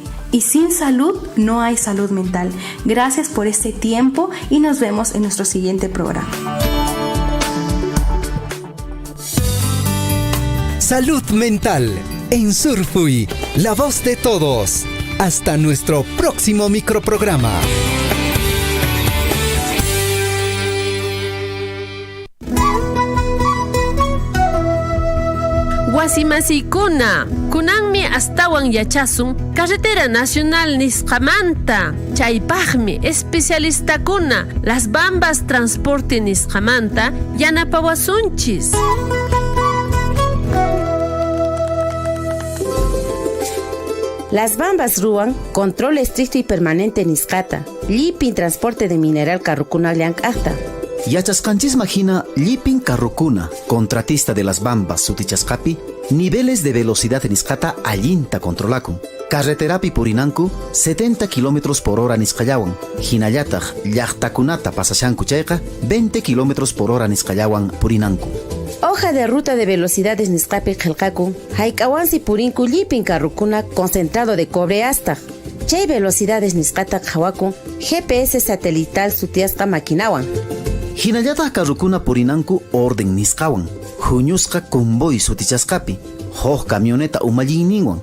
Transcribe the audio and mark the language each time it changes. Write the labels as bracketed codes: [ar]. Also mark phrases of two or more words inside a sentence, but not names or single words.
[es] Y sin salud no hay salud mental. Gracias por este tiempo y nos vemos en nuestro siguiente programa. Salud mental en Surfuy, la voz de todos. Hasta nuestro próximo microprograma. [qu] Wasimasikuna, kunanmi astawan yachasun [es] carretera nacional [qu] nisqamanta. Chaypaqmi especialistakuna Las Bambas Transporte nisqamanta yanapawasunchis. Las Bambas ruan [es] control estricto y permanente [qu] nisqata. Llipin [es] transporte de mineral [qu] carrucuna llank'aqta. Yachasqanchisma hina Llipin Carrucuna, [es] contratista de Las Bambas [qu] Sutichasqapi, [es] niveles de velocidad [qu] nisqata allinta controlakun. Carreterapi purinanku [es] 70 km por hora [qu] nisqallawan. Hinallataq llaqtakunata pasashanku chayqa [es] 20 km por hora [qu] nisqallawan purinanku. [es] Hoja de ruta de velocidades [qu] nisqapi qillqaku, hayk'awansi purinku Llipin Carrucuna [es] concentrado de cobre hasta. [qu] Chay velocidades nisqata qhawaku [es] GPS satelital [qu] sutiasqa maquinawan. Hinallataq carrucuna purinanku orden nisqawan. Huñusqa convoy sutichasqapi. Hoj camioneta umallininwan.